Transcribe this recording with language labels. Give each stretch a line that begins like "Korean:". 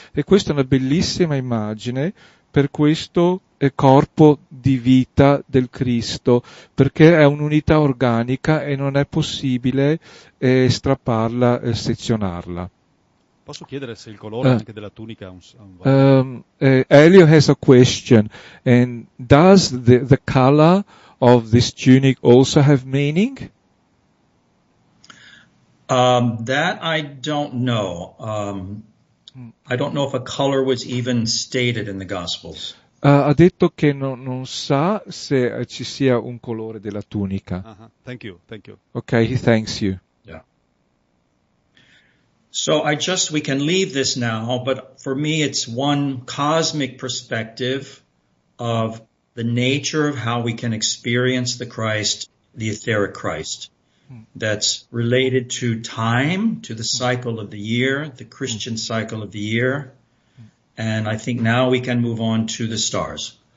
Italian: E questa è una bellissima immagine per questo corpo di vita del Cristo, perché è un'unità organica e non è possibile strapparla e sezionarla. Posso chiedere se il colore anche della tunica ha un valore?
English: Elio has a question, and does the color of this tunic also have meaning? That I don't know. I don't know if a color was even stated in the Gospels.
Italian: Ha detto che non sa se ci sia un colore della tunica.
English: Uh-huh. Thank you. Okay, he thanks you. Yeah. So we can leave this now, but for me it's one cosmic perspective of the nature of how we can experience the Christ, the etheric Christ, that's related to time, to the cycle of the year, the Christian cycle of the year, and I think now we can move on to the stars.